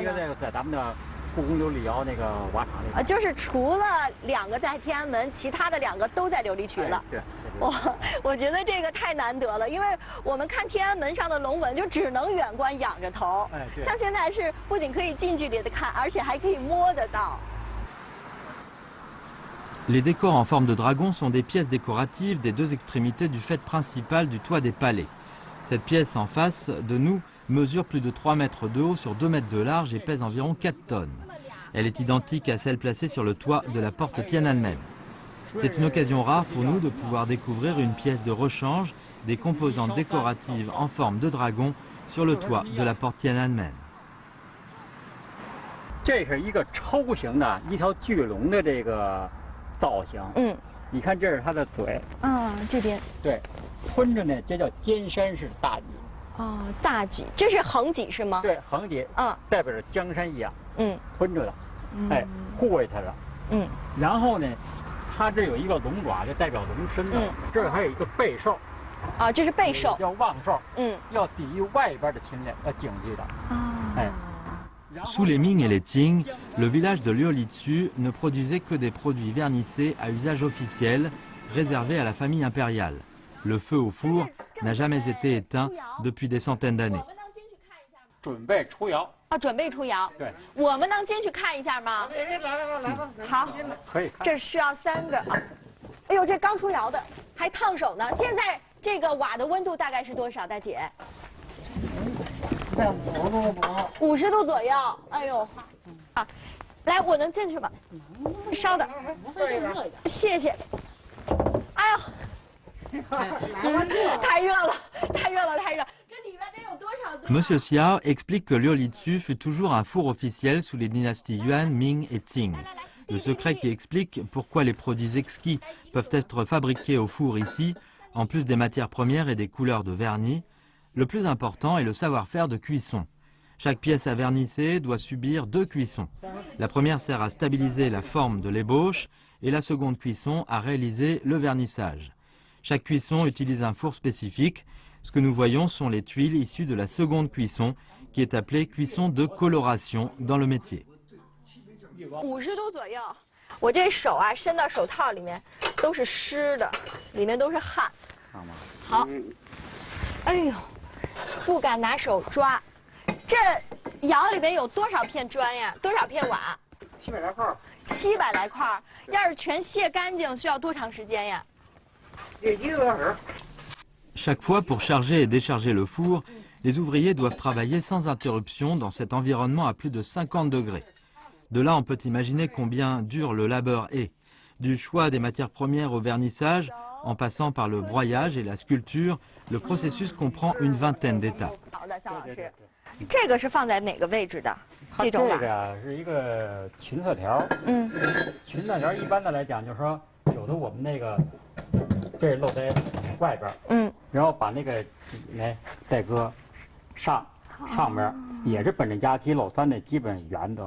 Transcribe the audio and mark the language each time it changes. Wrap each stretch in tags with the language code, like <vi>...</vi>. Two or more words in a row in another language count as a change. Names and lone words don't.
<zh>还有一个那个在咱们的故宫琉璃窑那个瓦厂里。就是除了2个在天安门，其他的2个都在琉璃渠了。对。我觉得这个太难得了，因为我们看天安门上的龙吻就只能远观仰着头，像现在是不仅可以近距离的看，而且还可以摸得到。</zh> <fr>Les décors en forme de dragon sont des pièces décoratives des deux extrémités du faîte principal du toit des palais. Cette pièce en face de nous mesure plus de 3 mètres de haut sur 2 mètres de large et pèse environ 4 tonnes. Elle est identique à celle placée sur le toit de la porte Tiananmen. C'est une occasion rare pour nous de pouvoir découvrir une pièce de rechange des composantes décoratives en forme de dragon sur le toit de la porte Tiananmen.</fr> <zh>这是一个抽形的一条巨龙的这个造型，你看这是它的嘴，这边，对，吞着呢，这叫尖山式大戟。大戟，这是横戟是吗？对，横戟，代表着江山一样，吞着的，护卫它的，然后呢。它这有一个龙爪，就代表龙身的。这儿还有一个背兽，这是背兽，叫望兽。要抵御外边的侵略，要警惕的。</zh> <fr>Sous les Ming et les Qing, le village de Liuolitsu ne produisait que des produits vernissés à usage officiel, réservés à la famille impériale. Le feu au four n'a jamais été éteint depuis des centaines d'années.</fr> <zh>准备出窑。准备出窑。对，我们能进去看一下吗？来吧。好，可以。这需要3个。哎呦，这刚出窑的，还烫手呢。现在这个瓦的温度大概是多少，大姐？50度左右。哎呦，来，我能进去吗？烧的，谢谢。哎呦，太热了。</zh> <fr>Monsieur Xiao explique que Liuolitsu fut toujours un four officiel sous les dynasties Yuan, Ming et Qing. Le secret qui explique pourquoi les produits exquis peuvent être fabriqués au four ici, en plus des matières premières et des couleurs de vernis, le plus important est le savoir-faire de cuisson. Chaque pièce à vernisser doit subir 2 cuissons. La première sert à stabiliser la forme de l'ébauche et la seconde cuisson à réaliser le vernissage. Chaque cuisson utilise un four spécifique. Ce que nous voyons sont les tuiles issues de la seconde cuisson, qui est appelée cuisson de coloration dans le métier.</fr> <zh>50 度左右，我这手伸到手套里面都是湿的，里面都是汗。好，哎呦，不敢拿手抓。这窑里边有多少片砖呀？多少片瓦？700来块。 700来块，要是全卸干净，需要多长时间呀？1个多小时。</zh> <fr>Chaque fois, pour charger et décharger le four, Les ouvriers doivent travailler sans interruption dans cet environnement à plus de 50 degrés. De là, on peut imaginer combien dur le labeur est. Du choix des matières premières au vernissage, en passant par le broyage et la sculpture, le processus comprend une vingtaine d'étapes.</fr> <zh>这个是放在哪个位置的？这种这个呀是一个裙色条。裙色条一般的来讲，就是说有的我们那个这露在外边，然后把那个脊呢再搁上面，也是本着压七漏三的基本原则。</zh>